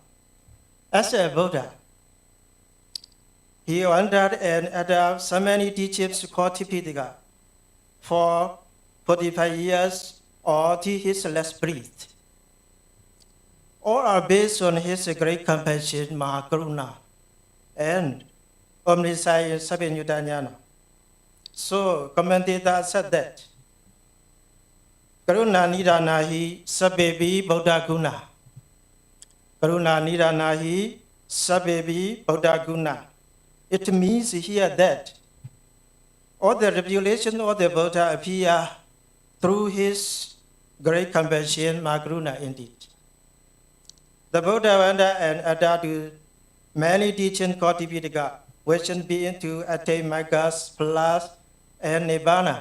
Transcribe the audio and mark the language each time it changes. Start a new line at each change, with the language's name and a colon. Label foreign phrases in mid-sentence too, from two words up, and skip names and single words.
English: As a Buddha, he wandered and adopted so many teachings called Tipitaka for 45 years or till his last breath. All are based on his great compassion, Mahakaruna, and omniscience, Sabhinyutanyana. So, commentator said that
Pali: Karuna Nidanahi Sabbebi Buddha Guna. Karuna Nidanahi Sabbebi Buddha Guna.
English: It means here that all the revelation of the Buddha appear through his great compassion, Mahakaruna indeed. The Buddha went and adopted many teachings called Tipitaka, which being to attain Magas, Plus, and Nibbana.